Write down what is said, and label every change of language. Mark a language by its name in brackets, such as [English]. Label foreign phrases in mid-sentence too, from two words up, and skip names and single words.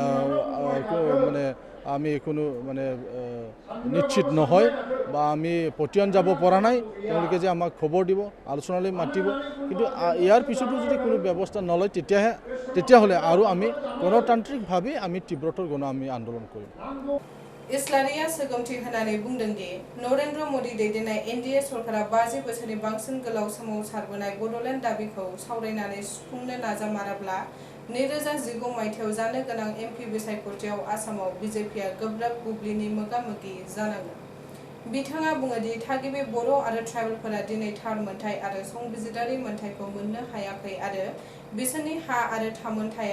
[Assamese] আমি কোনো মানে নিশ্চিত নহয় বা আমি পটিয়ন যাব পৰা নাই তেওঁলোকে যে আমাক খবৰ দিব আলোচনালৈ মাতিব কিন্তু ইয়াৰ পিছতো যদি কোনো ব্যৱস্থা নলয় তেতিয়াহ'লে আৰু আমি গণতান্ত্ৰিকভাৱে আমি তীব্ৰতৰ আমি আন্দোলন কৰিম [Bodo] इस्लारिया सोगोमथि होनानै बुंदोंदि नरेन्द्र मोदी दैदेननाय एनडीए सरकारा 50 बोसोरनि बांसिन गोलाव सोमावसारबोनाय बड'लेण्ड दाबिखौ सावरायनानै सुफुंनो नाजामाराब्ला 2019 मायथाइयाव जानो गोनां एमपि बिसायख'थियाव आसामाव बिजेपिआ गोब्राब बुब्लिनि मोगा-मोगि जानांगोन बिथाङा बुङोदि थागिबि बर' आरो ट्राइबेलफोरा दिनै थार मोनथाय आरो संबिजिरारि मोनथायखौ मोननो हायाखै आरो बिसोरनि हा आरो थामोनथाया